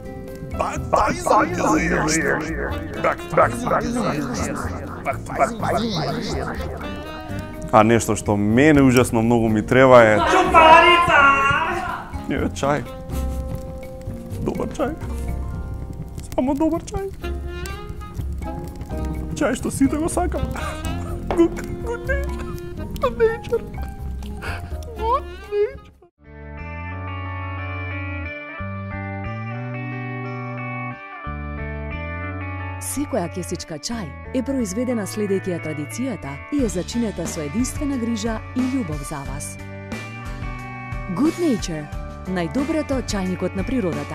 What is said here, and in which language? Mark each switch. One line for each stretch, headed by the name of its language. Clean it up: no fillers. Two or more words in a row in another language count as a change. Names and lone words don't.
Macedonian: А нешто што мене ужасно многу ми треба е тупаница. Не, чај. Добар чај. Само добар чај. Чај што сите го сакам. Good nature. Good nature. Good nature. Секоја кесичка чај е произведена следејќи ја традицијата и е зачинета со единствена грижа и љубов за вас. Good Nature, најдоброто чајникот на природата.